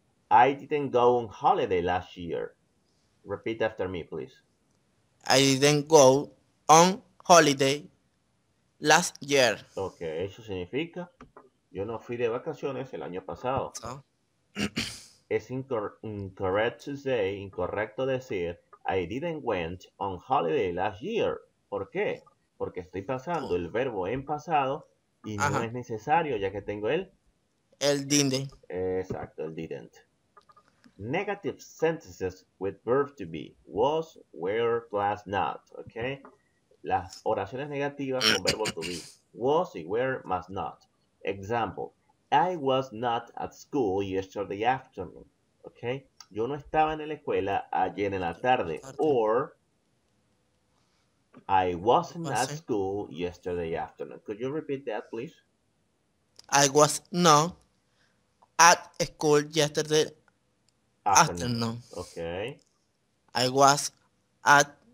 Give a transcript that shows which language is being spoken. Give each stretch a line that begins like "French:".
English: I didn't go on holiday last year. Repeat after me, please. I didn't go on holiday last year.
Spanish: Ok, eso significa yo no fui de vacaciones el año pasado.
English: So, Es incorrect to say,
Spanish: incorrecto decir,
English: I didn't went on holiday last year.
Spanish: ¿Por qué? Porque estoy pasando el verbo en pasado y no ajá. es necesario ya que tengo el. El didn't. Exacto, el didn't.
English: Negative sentences with verb to be. Was, were, plus not.
Spanish: Ok. Las oraciones negativas con verbo to be. Was y were más not. Example.
English: I was not at school yesterday afternoon. Okay.
Spanish: Yo no estaba en la escuela ayer en la tarde.
English: Or I wasn't at school yesterday afternoon. Could you repeat that, please? I was not at school yesterday Afternoon. afternoon. Okay. I was at